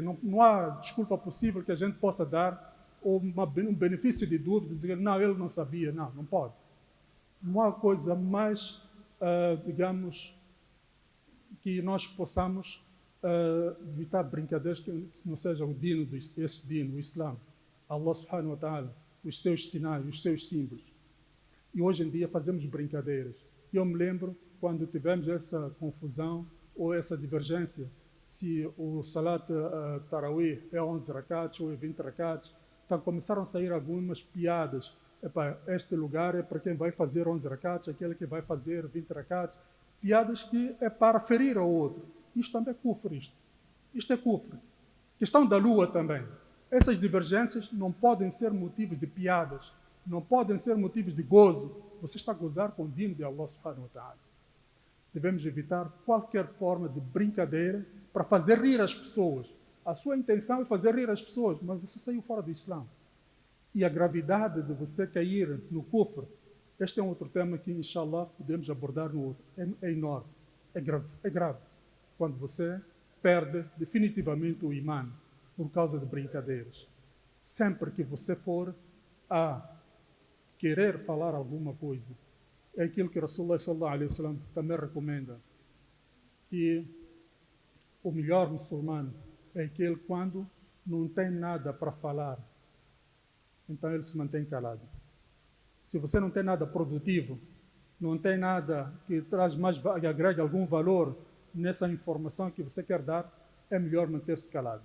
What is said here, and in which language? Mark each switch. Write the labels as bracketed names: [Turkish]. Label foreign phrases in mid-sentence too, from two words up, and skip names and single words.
[Portuguese] Não há desculpa possível que a gente possa dar, ou um benefício de dúvida, dizer, não, ele não sabia. Não, não pode. Não há coisa mais, digamos, que nós possamos evitar brincadeiras que não seja o dino, esse dino, o Islã. [Arabic] الله سبحانه وتعالى, [Portuguese] os seus sinais, os seus símbolos. E hoje em dia fazemos brincadeiras. Eu me lembro quando tivemos essa confusão ou essa divergência, se o [Arabic] صلاة التراويح [Portuguese] é 11 rakats ou é 20 rakats, então começaram a sair algumas piadas. Epá, este lugar é para quem vai fazer 11 rakats, aquele que vai fazer 20 rakats. Piadas que é para ferir ao outro. Isto também é kufr, isto é kufr. Questão da lua também. Essas divergências não podem ser motivos de piadas, não podem ser motivos de gozo. Você está a gozar com o dino de [Arabic] الله سبحانه وتعالى. [Portuguese] Devemos evitar qualquer forma de brincadeira para fazer rir as pessoas. A sua intenção é fazer rir as pessoas, mas você saiu fora do Islã. E a gravidade de você cair no kufr, este é um outro tema que, inshallah, podemos abordar no outro. É enorme, é grave. Quando você perde definitivamente o imã por causa de brincadeiras. Sempre que você for a querer falar alguma coisa, é aquilo que [Arabic] رسول الله صلى الله عليه وسلم [Portuguese] também recomenda, que o melhor muçulmano é aquele quando não tem nada para falar, então ele se mantém calado. Se você não tem nada produtivo, não tem nada que traz mais, que agrega algum valor nessa informação que você quer dar, é melhor manter-se calado.